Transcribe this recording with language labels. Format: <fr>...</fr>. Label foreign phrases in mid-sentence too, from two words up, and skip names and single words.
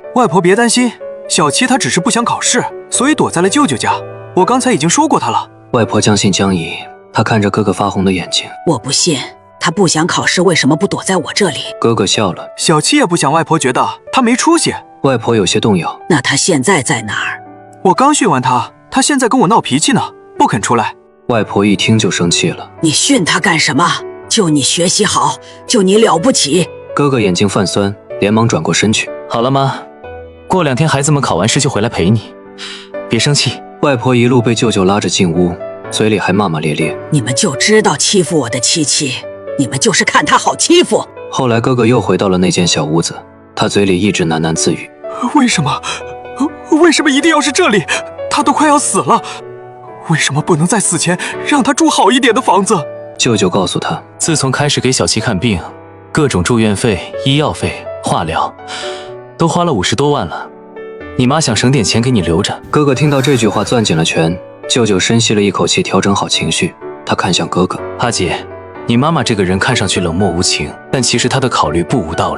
<zh>外婆別擔心，小七她只是不想考試，所以躲在了舅舅家。我剛才已經說過她了。” 外婆將信將疑，她看着哥哥發紅的眼睛：“ 我不信。他不想考試，為什麼不躲在我這裡？” 哥哥笑了：“ 小七也不想外婆覺得他沒出息。” 外婆有些動搖：“ 那他現在在哪兒？”“ 我剛訓完他，他現在跟我鬧脾氣呢，不肯出來。” 外婆一聽就生氣了：“ 你訓他幹什麼？就你學習好，就你了不起。” 哥哥眼睛泛酸，連忙轉過身去：“ 好了嗎？過2天孩子們考完試就回來陪你，別生氣。” 外婆一路被舅舅拉着進屋，嘴裡還罵罵咧咧：“ 你們就知道欺負我的七七，你們就是看他好欺負。” 後來哥哥又回到了那間小屋子，他嘴裡一直喃喃自語：“ 為什麼一定要是這裡？他都快要死了，為什麼不能在死前讓他住好一點的房子？” 舅舅告訴他：“ 自從開始給小七看病，各種住院費、醫藥費、化療，都花了50多萬了。你媽想省點錢給你留着。” 哥哥聽到這句話攥緊了拳，舅舅深吸了一口氣，調整好情緒，他看向哥哥：“ 阿姐，你媽媽這個人看上去冷漠無情，但其實她的考慮不無道理。</zh>